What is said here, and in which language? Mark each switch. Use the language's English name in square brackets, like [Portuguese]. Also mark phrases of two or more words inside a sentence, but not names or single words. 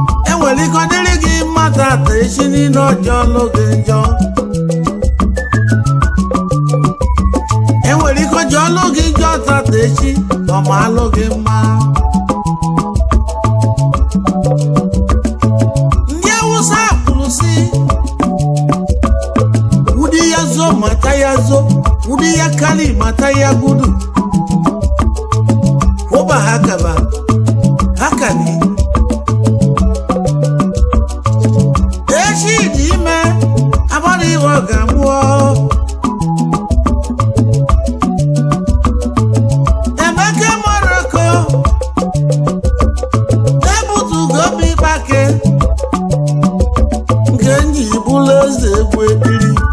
[Igbo] E nwere ike ọ dịrị gị mma tata, echi niile ọ jọọlụ gị njọ. E nwere ike ọ jọọlụ gị njọ tata, echi ọ maalụ gị mma. Ndị Awụsa kwuru sị, [Hausa] Wudi ya zo, mata ya zo. Wudi ya kali, mata ya gudu. Hoba haka ba. Haka ne. [Igbo] Echi dị ime, agbara iwe ọ ga-amụ ọ. Emeka Moroko. Ebutugo m ịkpake nke m ji bụrụ eze egwu ekiri.